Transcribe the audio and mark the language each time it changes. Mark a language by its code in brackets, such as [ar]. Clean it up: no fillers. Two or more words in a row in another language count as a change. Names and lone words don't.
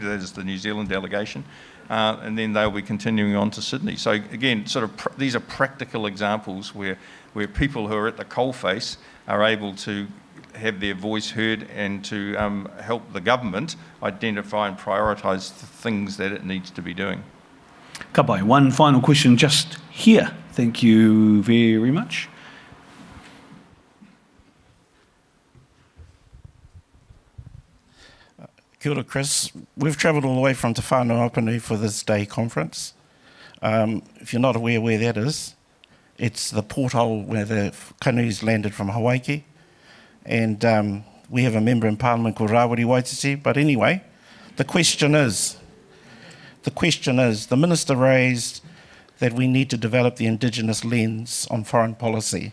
[en] That is the New Zealand delegation. And then they'll be continuing on to Sydney. So again, these are practical examples where people who are at the coalface are able to have their voice heard and to help the government identify and prioritise the things that it needs to be doing. [mi] Ka pai. [en] One final question just here. Thank you very much. [mi] Kia ora, Chris. [en] We've travelled all the way from Te Whānau Opanui for this day conference. If you're not aware where that is, it's the porthole where the canoes landed from Hawaii. And we have a member in Parliament called Rawiri Waititi. But anyway, the question is, the Minister raised that we need to develop the Indigenous lens on foreign policy.